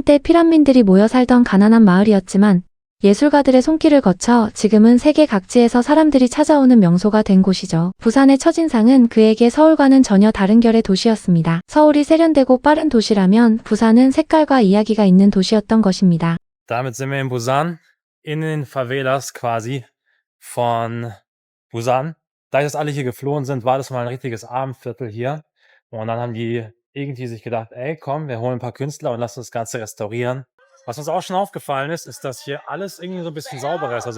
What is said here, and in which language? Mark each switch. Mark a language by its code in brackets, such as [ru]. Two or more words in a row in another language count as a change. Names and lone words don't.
[ko] 한때 피란민들이 모여 살던 가난한 마을이었지만 예술가들의 손길을 거쳐 지금은 세계 각지에서 사람들이 찾아오는 명소가 된 곳이죠. 부산의 첫인상은 그에게 서울과는 전혀 다른 결의 도시였습니다. 서울이 세련되고 빠른 도시라면 부산은 색깔과 이야기가 있는 도시였던 것입니다. [de] Damit sind wir in Busan, in den Favelas quasi von Busan. Da jetzt alle hier geflohen sind, war das mal ein richtiges Abendviertel hier. Und dann haben die irgendwie sich gedacht, ey, komm, wir holen ein paar Künstler und lassen das Ganze restaurieren. Was uns auch schon aufgefallen ist, ist, dass hier alles irgendwie so ein bisschen sauberer ist.